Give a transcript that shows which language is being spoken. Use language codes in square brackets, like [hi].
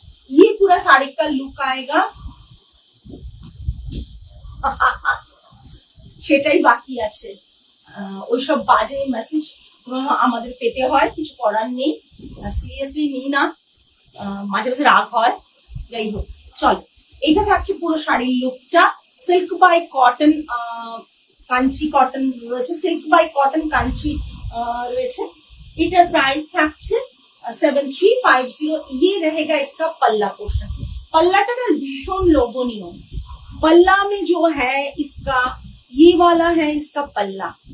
[hi] ये पूरा साड़ी का लुक आएगा, [bn] সেটাই বাকি আছে। ওইসব বাজে মেসেজ আমাদের পেতে হয়, কিছু করার নেই, সিরিয়াসলি নিই না, মাঝে মাঝে রাগ হয়, যাই হোক চলো। এটা থাকছে পুরো শাড়ির লুকটা। Silk by cotton, Kanchi cotton রয়েছে, সিল্ক বাই কটন কাঞ্চি রয়েছে। এটার প্রাইস থাকছে 7350। [hi] ये रहेगा इसका पल्ला पोर्शन। [bn] पल्लाটা না ভীষণ লোভনীয়। [hi] पल्ला में जो है इसका, ये वाला है इसका पल्ला।